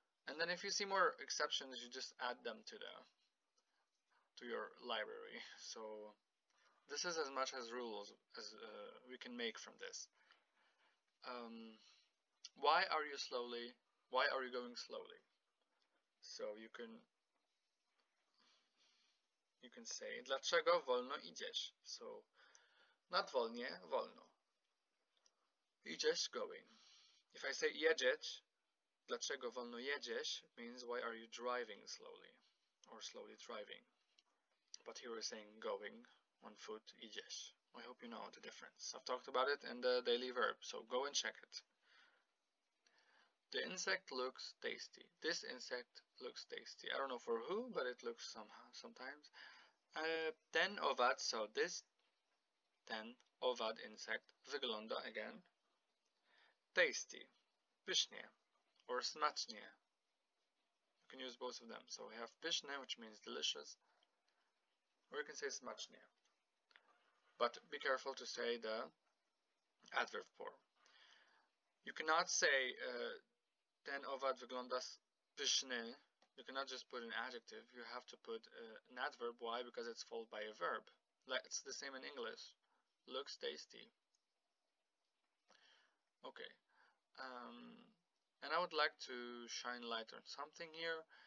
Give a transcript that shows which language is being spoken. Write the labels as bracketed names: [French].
[English] And then if you see more exceptions, you just add them to your library. So this is as much as rules as we can make from this. Why are you slowly? Why are you going slowly? So you can say [Polish] dlaczego wolno idziesz? [English] So not wolnie, wolno. Idziesz, going. If I say jedziesz, [Polish] dlaczego wolno jedziesz [English] means why are you driving slowly or slowly driving. But here we're saying going on foot, idziesz. I hope you know the difference. I've talked about it in the daily verb, so go and check it. The insect looks tasty. This insect looks tasty. I don't know for who, but it looks sometimes. [Polish] Ten owad, [English] so this [Polish] ten owad insect wygląda [English] again tasty, [Polish] pysznie, or smacznie. [English] You can use both of them. So we have pysznie, which means delicious, or you can say smacznie. But be careful to say the adverb form. You cannot say [Polish] ten owad wygląda pyszny. [English] You cannot just put an adjective. You have to put an adverb. Why? Because it's followed by a verb. Like it's the same in English. Looks tasty. Okay. And I would like to shine light on something here.